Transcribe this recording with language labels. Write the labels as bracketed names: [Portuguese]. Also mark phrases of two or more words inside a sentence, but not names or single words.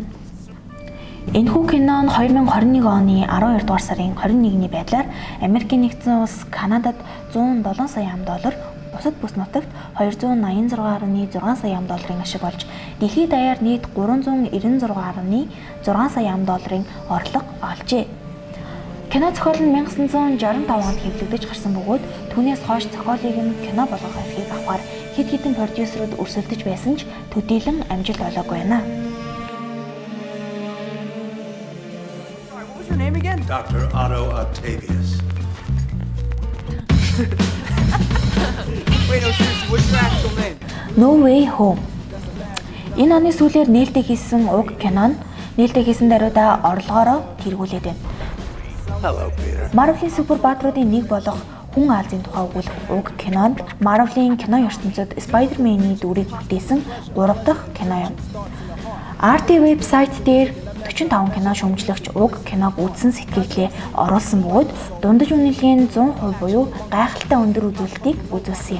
[Mongolian] Энэхүү кино нь 2021 оны 12 дугаар сарын 21-ний байдлаар Америкийн нэгдсэн улс Канадад 107 сая $, бусад бүс нутагт 286.6 сая $-ын ашиг болж, дэлхийд даяар нийт 396.6 сая $-ын орлого олжээ. Кино зохиол нь 1965 онд хэвлэгдэж гарсан бөгөөд түүнээс хойш зохиолыг нь кино болгох эрхийг авахар хэд хэдэн продюсерууд өрсөлдөж байсан ч төдийлөн амжилт олоогүй байна. [English] What was your name again? Dr. Otto Octavius. Wait, no, seriously, what's your actual name? No Way Home. [Mongolian] Энэ оны сүүлээр нээлттэй хийсэн уг кино нь нээлттэй хийсэн даруйда орлогоороо тэргүүлээд байна. [English] Hello, Peter. [Mongolian] Marvel-ийн супер баатруудын нэг болох Хүн Аалзын тухай өгүүлэх уг кинонд Marvel-ийн кино ертөнцид Spider-Man-ийн дүрийг бүтээсэн 3 дахь кино юм. RT вебсайт дээр 45 кино шүүмжлэгч уг киног үзсэн сэтгэлдээ оруулсан бөгөөд дундаж үнэлгээний 100% буюу гайхалтай өндөр үзүүлэлтийг үзүүлсэн юм.